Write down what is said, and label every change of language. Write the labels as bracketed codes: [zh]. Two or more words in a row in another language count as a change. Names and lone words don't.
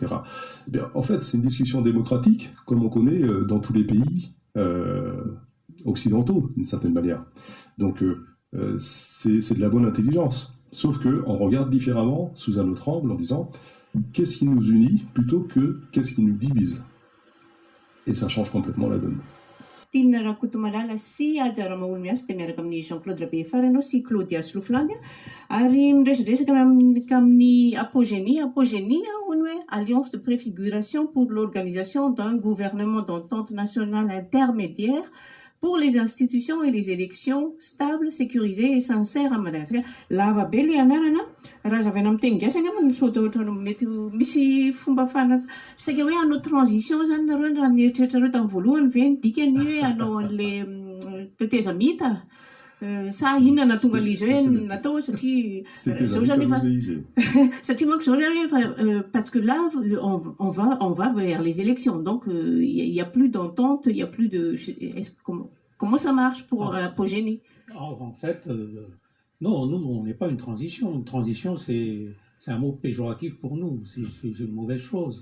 [fr] Eh bien, en fait, c'est une discussion démocratique, comme on connaît dans tous les pays occidentaux, d'une certaine manière. Donc, c'est de la bonne intelligence. Sauf qu'on regarde différemment, sous un autre angle, en disant qu'est-ce qui nous unit plutôt que qu'est-ce qui nous divise. Et ça change complètement la donne. [mg] Tiana Rakotomalala sy Ajara Maolo miasa dia miaraka amin'ny Jean-Claude Rabefarana sy Claudia Sloflandy ary miresadresaka amin'ny apogénie hono hoe [fr] alliance de préfiguration pour l'organisation d'un gouvernement d'entente nationale intermédiaire pour les institutions et les élections stables, sécurisées et sincères à Madagascar. [mg] Lava be le anarana, raha zavana amin'ny teny gasy angamba misaotra ohatrany mety misy fomba saika hoe hanao transition zany nareo raha nieritreretrareo tamin'ny voalohany ve ny dikany hoe hanao an'le teteza mita sa inona natonga l'izy hoe natao satria zao zany efa satria manko zao hoe [fr] parce que là on va vers les élections donc il y a plus d'entente, il y a plus de comment ça marche pour Apogénie? En fait non, nous on n'est pas une transition c'est un mot péjoratif pour nous, c'est une mauvaise chose.